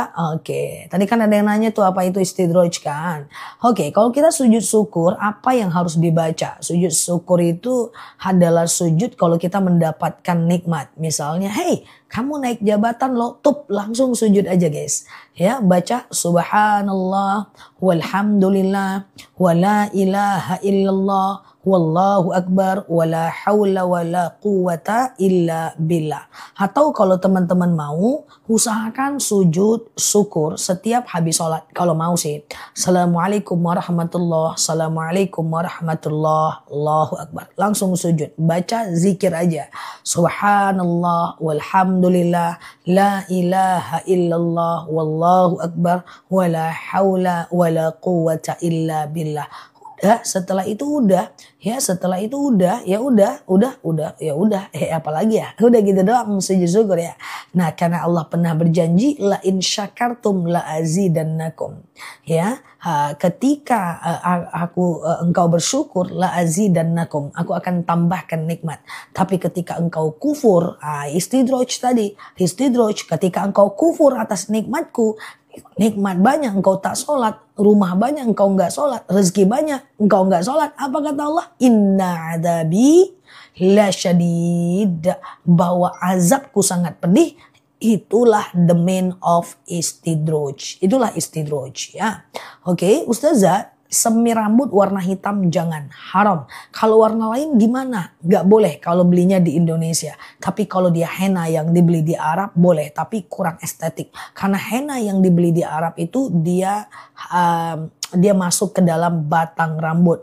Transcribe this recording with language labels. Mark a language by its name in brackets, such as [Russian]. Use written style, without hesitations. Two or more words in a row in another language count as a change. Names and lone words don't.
[Indonesian] Oke, tadi kan ada yang nanya tuh apa itu istidroj kan. Oke, kalau kita sujud syukur, apa yang harus dibaca? Sujud syukur itu adalah sujud kalau kita mendapatkan nikmat. Misalnya, hey, kamu naik jabatan lo, tup langsung sujud aja guys. Ya, baca [Arabic] سبحان الله والحمد لله ولا إله إلا الله والله أكبر ولا حول ولا قوة إلا بالله. [Indonesian] Atau kalau teman-teman mau, usahakan sujud syukur setiap habis sholat. Kalau mau sih. [Arabic] السلام عليكم ورحمة الله، السلام عليكم ورحمة الله، الله أكبر. [Indonesian] Langsung sujud. Baca zikir aja. [Arabic] سبحان الله والحمد لله لا إله إلا الله والله أكبر ولا حول ولا قوة إلا بالله. [Indonesian] Ya, setelah itu udah, ya setelah itu udah, ya udah, ya udah, apalagi ya, udah gitu doang sujud syukur ya. Nah, karena Allah pernah berjanji, [Arabic] لئن شكرتم لأزيدنكم. [Indonesian] Ya, ketika engkau bersyukur, [Arabic] لأزيدنكم, [Indonesian] aku akan tambahkan nikmat. Tapi ketika engkau kufur, istidroj tadi, istidroj, ketika engkau kufur atas nikmatku, nikmat banyak engkau tak sholat, rumah banyak engkau nggak sholat, rezeki banyak engkau nggak sholat. Apa kata Allah? [Arabic] إن عذابي لشديد. [Indonesian] Bahwa azabku sangat pedih. Itulah [English] the mean of [Indonesian] istidroj. Itulah istidroj ya. Oke, Ustazah, semir rambut warna hitam jangan, haram. Kalau warna lain gimana? Gak boleh kalau belinya di Indonesia. Tapi kalau dia henna yang dibeli di Arab boleh, tapi kurang estetik. Karena henna yang dibeli di Arab itu dia masuk ke dalam batang rambut.